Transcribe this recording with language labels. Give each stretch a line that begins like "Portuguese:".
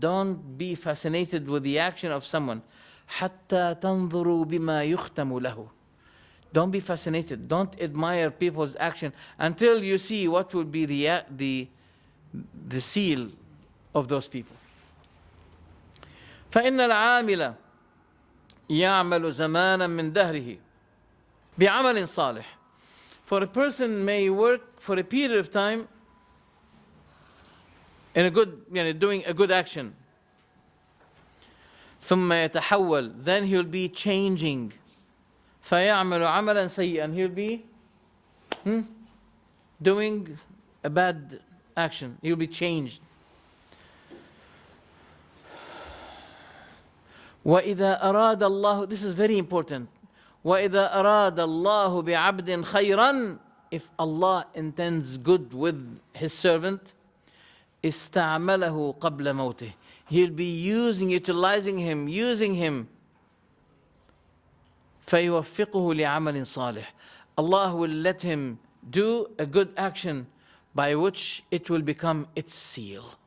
English: Don't be fascinated with the action of someone.
Arabic: حتى تنظروا بما يختم له.
English: Don't be fascinated. Don't admire people's action until you see what will be the seal of those people.
Arabic: فإن العامل يعمل زمانا من دهره بعمل صالح.
English: For a person may work for a period of time in a good, doing a good action.
Arabic: ثم يتحول,
English: then he'll be changing.
Arabic: فيعمل عملا سيئا,
English: he'll be doing a bad action. He'll be changed.
Arabic: وإذا أراد الله,
English: this is very important.
Arabic: وإذا أراد الله بعبد خيرا,
English: if Allah intends good with His servant,
Arabic: استعمله قبل موته.
English: He'll be utilizing him, using him.
Arabic: فيوفقه لعمل صالح.
English: Allah will let him do a good action by which it will become its seal.